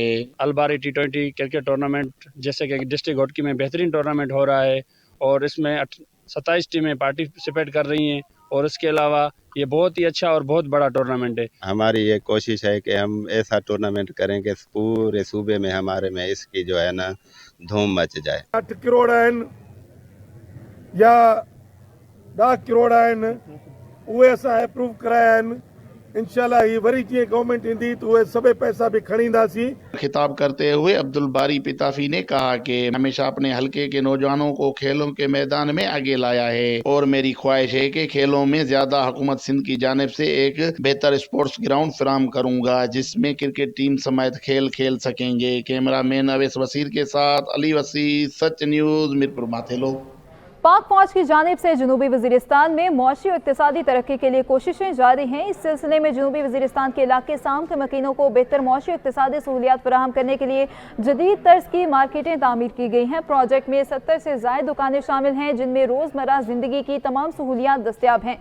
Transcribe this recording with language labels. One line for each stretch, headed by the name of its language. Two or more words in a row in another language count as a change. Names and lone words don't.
Urdu: البارى T20 کرکٹ ٹورنامنٹ جیسے کہ
English: district hockey
Urdu: میں بہترین ٹورنامنٹ ہو رہا ہے اور اس میں 27 ٹیمیں پارٹیسپیٹ کر رہی ہیں اور اس کے علاوہ یہ بہت ہی اچھا اور بہت بڑا ٹورنامنٹ ہے. ہماری یہ کوشش ہے کہ ہم ایسا ٹورنامنٹ کریں کہ پورے صوبے میں ہمارے میں اس کی جو ہے نا دھوم مچ جائے.
Sindhi: 8 करोड़ आहिनि या 10 करोड़ आहिनि उहे असां अप्रूव कराया आहिनि। इंशाल्लाह ही वरी जीअं गवर्नमेंट ईंदी तो उहे सभई पैसा भी खणींदासीं।
Urdu: خطاب کرتے ہوئے عبدالباری پتافی نے کہا کہ ہمیشہ اپنے حلقے کے نوجوانوں کو کھیلوں کے میدان میں آگے لایا ہے اور میری خواہش ہے کہ کھیلوں میں زیادہ حکومت سندھ کی جانب سے ایک بہتر
English: sports ground
Urdu: فراہم کروں گا جس میں کرکٹ ٹیم سمیت کھیل سکیں گے. کیمرہ مین اویس وزیر کے ساتھ علی وزیر، سچ نیوز، میرپور ماتھیلو. پاک فوج کی جانب سے جنوبی وزیرستان میں معاشی اور اقتصادی ترقی کے لیے کوششیں جاری ہیں. اس سلسلے میں جنوبی وزیرستان کے علاقے سام کے مکینوں کو بہتر معاشی اور اقتصادی سہولیات فراہم کرنے کے لیے جدید طرز کی مارکیٹیں تعمیر کی گئی ہیں. پروجیکٹ میں 70 سے زائد دکانیں شامل ہیں جن میں روزمرہ زندگی کی تمام سہولیات دستیاب ہیں.